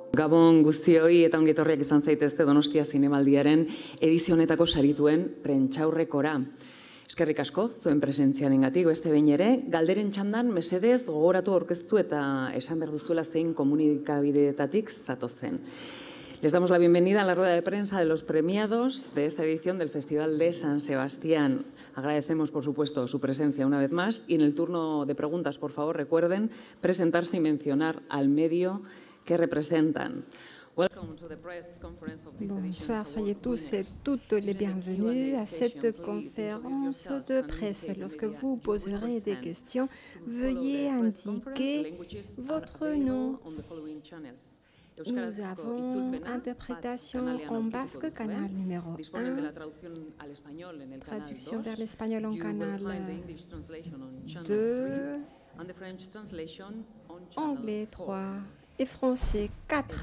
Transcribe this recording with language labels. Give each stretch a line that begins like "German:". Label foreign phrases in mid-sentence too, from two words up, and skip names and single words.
Basque: Gabon guztioi eta ongi etorriak izan zaitezte Donostia Zinemaldiaren edizio honetako sarituen prentsaurrekora. Eskerrik asko zuen presentziarengatik, beste behin ere, galderen txandan mesedez gogoratu aurkeztu eta esan behar duzuela zein komunikabideetatik zatozen.
Spanish: Les damos la bienvenida a la rueda de prensa de los premiados de esta edición del Festival de San Sebastián. Agradecemos, por supuesto, su presencia una vez más y en el turno de preguntas, por favor, recuerden presentarse y mencionar al medio que representan.
French: Bonsoir, soyez tous et toutes les bienvenus à cette conférence de presse. Lorsque vous poserez des questions, veuillez indiquer votre nom. Nous avons interprétation en basque, canal numéro 1, traduction vers l'espagnol en canal 2, anglais 3 et français 4.